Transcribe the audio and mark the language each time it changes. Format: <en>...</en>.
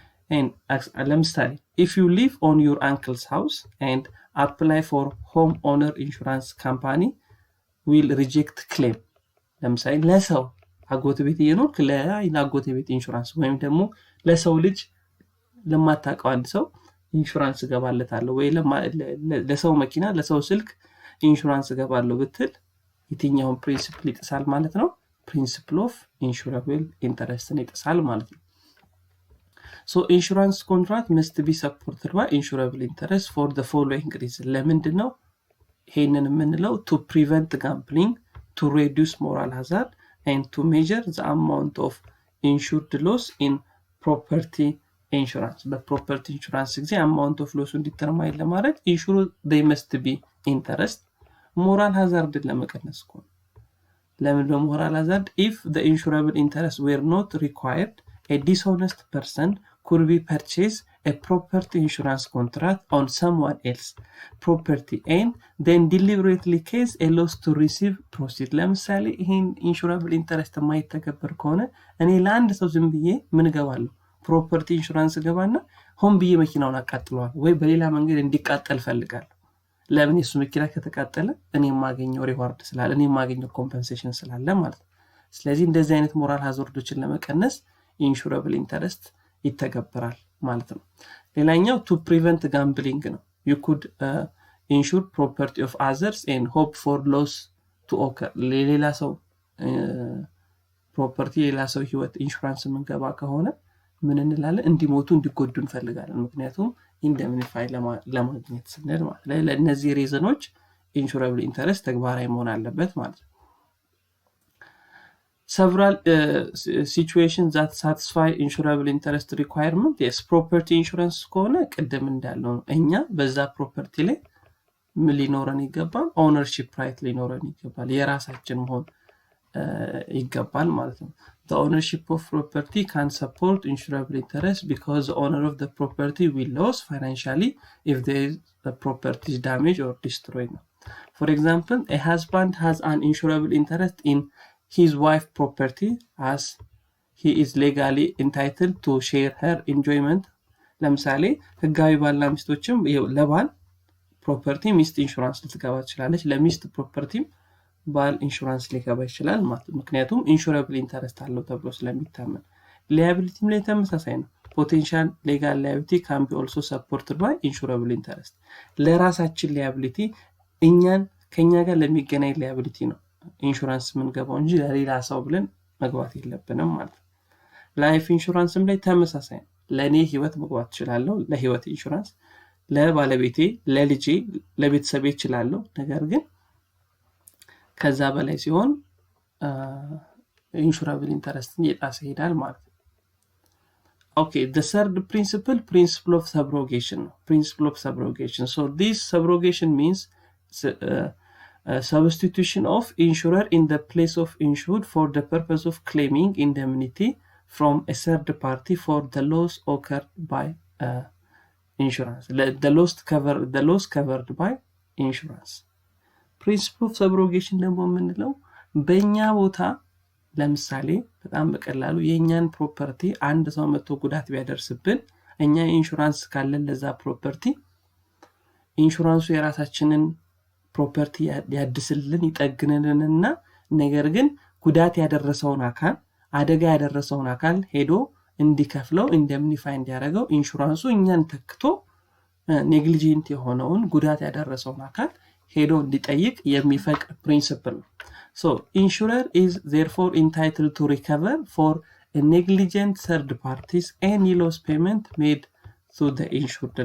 <am>and ለምሳሌ</am> <en>if you live on your uncle's house and apply for home owner insurance company will reject claim</en> <am>ለምሳሌ ለሰው አጎት ቤት የኖርክ ለአጎት ቤት ኢንሹራንስ ወይም ደግሞ ለሰው ልጅ ለማታውቀው አንድ ሰው ኢንሹራንስ ገባለታለሁ ወይ ለሰው መኪና ለሰው ስልክ ኢንሹራንስ ገባለሁ ብትል የትኛውን ፕሪንሲፕል ይጥሳል ማለት ነው?</am> <en>principle of insurable interest</en> <am>ይጥሳል ማለት ነው።</am> <en>So insurance contract must be supported by insurable interest for the following reason.</en> <am>ለምንድን ነው ይሄንን የምንለው?</am> <en>to prevent gambling, to reduce moral hazard, and to measure the amount of insured loss in property insurance. በproperty insurance ጊዜ amount of loss</en> <am>እንዲተርማይን ለማድረግ</am> <en>insured they must be interest.</en> <am>moral hazard ለመቀነስ ነው። ለምን moral hazard?</am> <en>if the insurable interest were not required, a dishonest person could be purchased a property insurance contract on someone else property and then deliberately cause a loss to receive proceeds.</en> <am>ለምሳሌ ይሄን insurable interest የማይተገበር ከሆነ እኔ ለአንድ ሰው ዝም ብዬ ምን ገባለሁ ፕሮፐርቲ ኢንሹራንስ ገባና ሆን ብዬ መኪናውን አቃጥለዋል ወይ በሌላ መንገድ እንዲቃጠል ፈልጋለሁ። ለምን? የሱ መኪና ከተቃጠለ እኔ የማገኘው ሪዋርድ ስላለ እኔ የማገኘው ኮምፐንሴሽን ስላለ ማለት ነው። ስለዚህ እንደዚህ አይነት ሞራል ሃዛርዶችን ለመቀነስ ኢንሹራብል ኢንተረስት ይተገበራል ማለት ነው። ሌላኛው</am> <en>to prevent gambling</en> <am>ነው።</am> <en>you could insure property of others and hope for loss to occur.</en> <am>ሌላ ሰው ፕሮፐርቲ ሌላ ሰው ህይወት ኢንሹራንስ የምንገባ ከሆነ ምን እንላለን? እንዲሞቱ እንዲጎዱ እንፈልጋለን። ምክንያቱም ኢንደምኒፋይ ለማግኘት ስንል ማለት ነው። ለእነዚህ ሪዝኖች ኢንሹራብል ኢንተረስት ተግባራዊ መሆን አለበት ማለት ነው።</am> <en>several situations that satisfy insurable interest requirement.</en> <am>yes, property insurance ከሆነ ቅድም እንዳለው እኛ በዛ ፕሮፐርቲ ላይ ምን ሊኖረን ይገባል?</am> <en>ownership right</en> <am>ሊኖረን ይገባል። የራሳችን መሆን ይገባል ማለት ነው።</am> <en>the ownership of property can support insurable interest because the owner of the property will lose financially if the property is damaged or destroyed. for example, a husband has an insurable interest in his wife's property as he is legally entitled to share her enjoyment.</en> <am>ለምሳሌ ህጋዊ ባልና ሚስቶችም ለባል ፕሮፐርቲ ሚስት ኢንሹራንስ ልትገባ ትችላለች፣ ለሚስት ፕሮፐርቲ ባል ኢንሹራንስ ሊገባ ይችላል ማለት ነው። ምክንያቱም ኢንሹራብል ኢንተረስት አለው ተብሎ ስለሚታመን። ሊያቢሊቲም ላይ ተመሳሳይ ነው። ፖቴንሻል ሌጋል ሊያቢሊቲ</am> <en>can be also supported by insurable interest.</en> <am>ለራሳችን ሊያቢሊቲ እኛን ከኛ ጋር ለሚገናኝ ሊያቢሊቲ ነው ኢንሹራንስ የምንገባው እንጂ ለሌላ ሰው ብለን መግባት የለብንም ማለት ነው። ላይፍ ኢንሹራንስም ላይ ተመሳሳይ ነው። ለኔ ህይወት መግባት እችላለሁ ለህይወት ኢንሹራንስ፣ ለባለቤቴ፣ ለልጄ፣ ለቤተሰቤ እችላለሁ። ነገር ግን ከዛ በላይ ሲሆን ኢንሹራብል ኢንተረስትን እየጣሰ ይሄዳል ማለት ነው።</am> <en>okay, the third principle of subrogation. principle of subrogation. so this subrogation means substitution of insurer in the place of insured for the purpose of claiming indemnity from a third party for the loss occurred by insurance. the loss covered by insurance.</en> <am>principle of subrogation ደግሞ የምንለው በእኛ ቦታ ለምሳሌ በጣም በቀላሉ የኛን ፕሮፐርቲ አንድ ሰው መጥቶ ጉዳት ቢያደርስብን እኛ ኢንሹራንስ ካለን ለዛ ፕሮፐርቲ ኢንሹራንሱ የራሳችንን ፕሮፐርቲ ያድስልን ይጠግንልንና ነገር ግን ጉዳት ያደረሰውን አካል አደጋ ያደረሰውን አካል ሄዶ እንዲከፍለው ኢንደምኒፋይ እንዲያደርገው ኢንሹራንሱ እኛን ተክቶ ኔግሊጀንት የሆነውን ጉዳት ያደረሰውን አካል ሄዶ እንዲጠይቅ የሚፈቅድ ፕሪንሲፕል ነው።</am> <en>so insurer is therefore entitled to recover for a negligent third parties any loss payment made to the insured.</en>